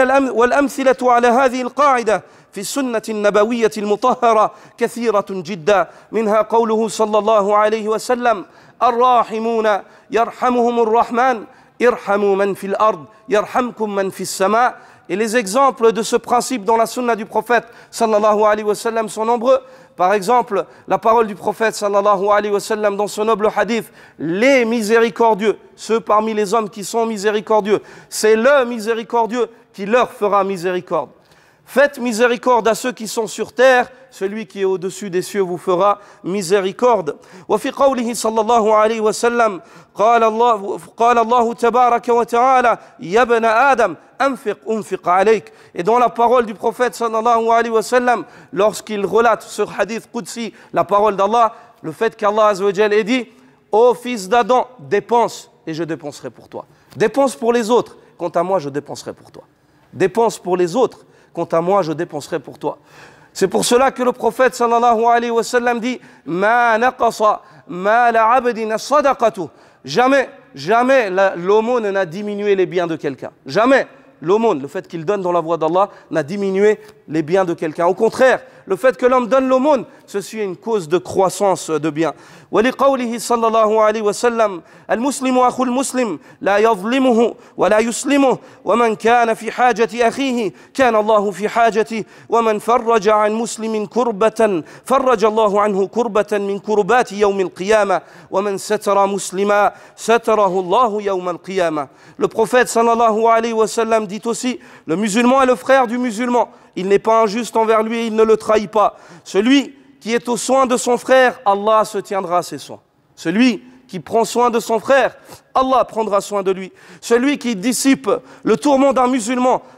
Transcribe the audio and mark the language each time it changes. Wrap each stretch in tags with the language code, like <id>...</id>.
<ar>والأمثلة على هذه القاعدة في السنة النبوية المطهرة كثيرة جدا منها قوله صلى الله عليه وسلم الراحمون يرحمهم الرحمن ارحموا من في الأرض يرحمكم من في السماء.</ar> <fr>Et les exemples de ce principe dans la sunna du prophète sallallahu alayhi wa sallam sont nombreux. Par exemple, la parole du prophète sallallahu alayhi wa sallam dans ce noble hadith, les miséricordieux, ceux parmi les hommes qui sont miséricordieux, c'est le miséricordieux qui leur fera miséricorde. Faites miséricorde à ceux qui sont sur terre, celui qui est au-dessus des cieux vous fera miséricorde.</fr> <ar>وفي قوله صلى الله عليه وسلم قال الله تبارك وتعالى يا ابن آدم أنفق عليك.</ar> <fr>Et dans la parole du prophète sallallahu alayhi wa sallam, lorsqu'il relate ce hadith qudsi, la parole d'Allah, le fait qu'Allah Azza wa Jal ait dit ô fils d'Adam, dépense et je dépenserai pour toi. Dépense pour les autres, quant à moi je dépenserai pour toi. Dépense pour les autres, quant à moi je dépenserai pour toi. C'est pour cela que le prophète sallallahu alayhi wa sallam dit</fr> <ar>ma naqasa ma la abdin sadaqatu.</ar> <fr>Jamais l'aumône n'a diminué les biens de quelqu'un. Jamais l'aumône, le fait qu'il donne dans la voie d'Allah, n'a diminué les biens de quelqu'un. Au contraire, le fait que l'homme donne l'aumône, ceci est une cause de croissance de biens.</fr> <ar>ولقوله صلى الله عليه وسلم المسلم أخو المسلم لا يظلمه ولا يسلمه ومن كان في حاجة أخيه كان الله في حاجته ومن فرج عن مسلم كربة فرج الله عنه كربة من كربات يوم القيامة ومن ستر مسلما ستره الله يوم القيامة.</ar> <fr>Le prophète sallallahu alayhi wa sallam dit aussi, le musulman est le frère du musulman. Il n'est pas injuste envers lui et il ne le trahit pas. Celui qui est aux soins de son frère, Allah se tiendra à ses soins. Celui qui prend soin de son frère, Allah prendra soin de lui. Celui qui dissipe le tourment d'un musulman,</fr>